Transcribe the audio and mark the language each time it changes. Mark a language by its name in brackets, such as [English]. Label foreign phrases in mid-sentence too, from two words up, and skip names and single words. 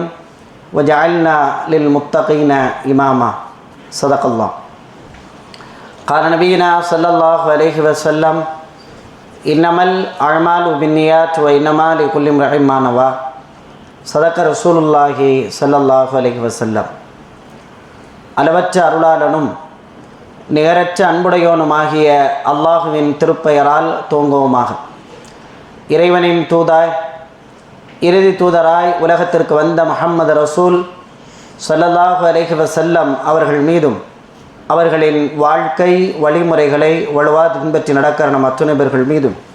[Arabic] وجعلنا للمتقين إماما صدق الله قال نبينا صلى الله عليه وسلم إنما الأعمال بالنيات وإنما لكل امرئ ما نوى صدق رسول الله صلى الله عليه وسلم [Tamil] அளவற்ற அருளாளனும் நிகரற்ற அன்புடையோனுமாகிய அல்லாஹுவின் திருப்பெயரால் துவங்குவோமாக. இறைவனின் தூதாய் இறுதி தூதராய் உலகத்திற்கு வந்த முஹம்மது ரசூல் [Arabic] صلى الله عليه وسلم [Tamil] அவர்கள் மீதும் அவர்களின் வாழ்க்கை வழிமுறைகளை வலுவாக பின்பற்றி நடக்கிற நம் அத்துணை பேர்கள் மீதும்